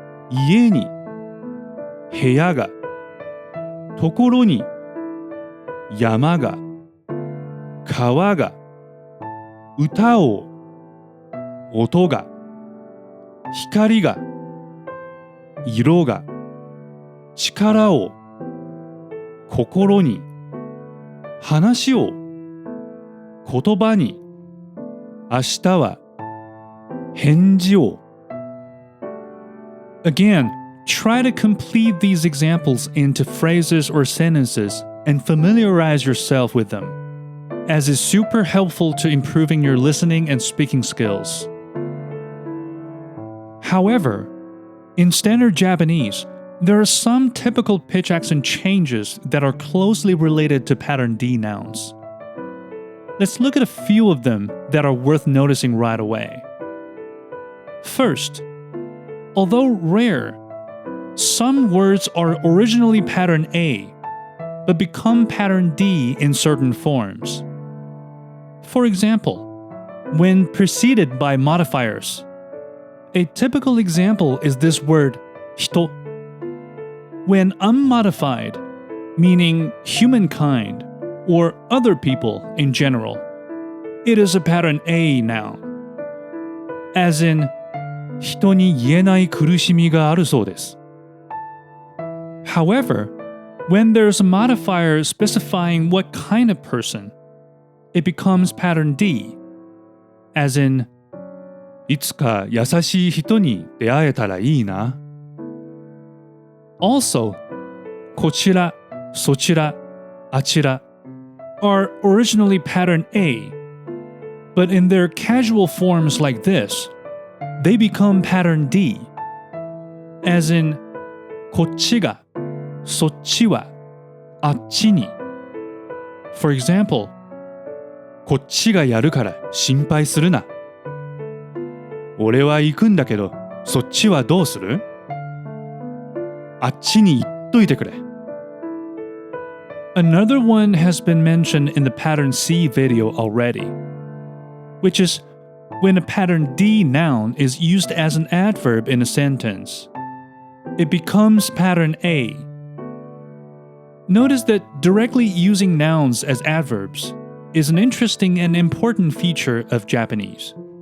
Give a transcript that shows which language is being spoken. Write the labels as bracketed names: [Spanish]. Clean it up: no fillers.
[Japanese] 家に、部屋が、ところに、山が、川が、歌を、音が、光が、色が、力を、心に、話を、言葉に、明日は、返事を。 [English] Again, try to complete these examples into phrases or sentences and familiarize yourself with them, as is super helpful to improving your listening and speaking skills. However, in standard Japanese, there are some typical pitch accent changes that are closely related to pattern D nouns. Let's look at a few of them that are worth noticing right away. First, although rare, some words are originally pattern A, but become pattern D in certain forms. For example, when preceded by modifiers, a typical example is this word, 人. When unmodified, meaning humankind or other people in general, it is a pattern A noun. As in, [Japanese] 人に言えない苦しみがあるそうです。 [English] However, when there's a modifier specifying what kind of person, it becomes pattern D, as in, [Japanese] いつか優しい人に出会えたらいいな。 [English] Also, [Japanese] こちら、そちら、あちら [English] are originally pattern A, but in their casual forms like this, they become pattern D, as in, [Japanese] こっちが、そっちは、あっちに。 [English] For example, [Japanese] こっちがやるから心配するな。俺は行くんだけど、そっちはどうする？あっちに行っといてくれ。 [English] Another one has been mentioned in the pattern C video already, which is when a pattern D noun is used as an adverb in a sentence. It becomes pattern A. Notice that directly using nouns as adverbs is an interesting and important feature of Japanese.